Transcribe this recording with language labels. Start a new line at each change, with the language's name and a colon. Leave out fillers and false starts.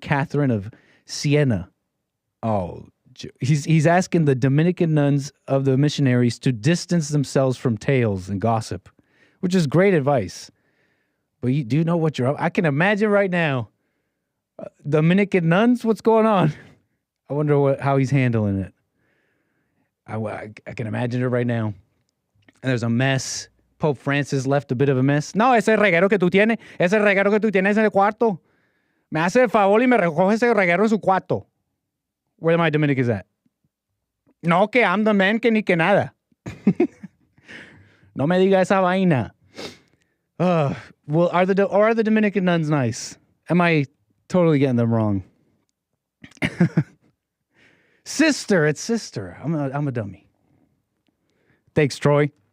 English: Catherine of Siena. Oh, he's asking the Dominican nuns of the missionaries to distance themselves from tales and gossip, which is great advice. But do you know what you're up? I can imagine right now, Dominican nuns, what's going on? I wonder how he's handling it. I can imagine it right now. And there's a mess. Pope Francis left a bit of a mess.
Spanish: No, ese reguero que tú tienes en el cuarto. Me hace el favor y me recoge ese reguero en su cuarto.
English: Where my Dominicans at?
Spanish: No, que
English: I'm the man
Spanish: que ni que nada. No me diga esa vaina.
English: Well, are the Dominican nuns nice? Am I totally getting them wrong? Sister, it's sister. I'm a dummy. Thanks, Troy.